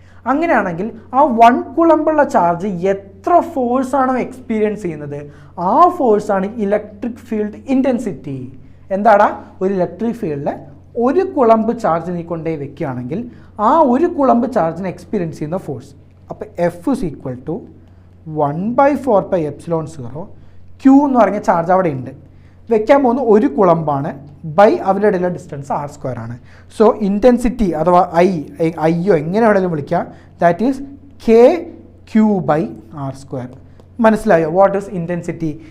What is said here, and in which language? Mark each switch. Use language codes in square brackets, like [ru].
[ml] അങ്ങനെയാണെങ്കിൽ ആ 1 കൂളംബിളുള്ള ചാർജ് എത്ര ഫോഴ്സാണോ എക്സ്പീരിയൻസ് ചെയ്യുന്നത്, ആ ഫോഴ്സാണ് ഇലക്ട്രിക് ഫീൽഡ് ഇൻറ്റൻസിറ്റി. എന്താടാ? ഒരു ഇലക്ട്രിക് ഫീൽഡിൽ 1 കൂളംബ് ചാർജ് നീ കൊണ്ടുപോയി വെക്കുകയാണെങ്കിൽ ആ 1 കൂളംബ് ചാർജിനെ എക്സ്പീരിയൻസ് ചെയ്യുന്ന ഫോഴ്സ്. അപ്പോൾ [en] F is equal to 1/4πε0. [ml] Q എന്ന് പറഞ്ഞ ചാർജ് അവിടെ ഉണ്ട്, വെക്കാൻ പോകുന്ന 1 കൂളംബാണ്, ബൈ അവരുടെ ഇടയിലുള്ള ഡിസ്റ്റൻസ് r² ആണ്. സോ ഇൻറ്റൻസിറ്റി അഥവാ ഐയോ എങ്ങനെ വേണമെങ്കിലും വിളിക്കുക, [en] That is KQ/r². [ml] മനസ്സിലായോ? [en] What is intensity?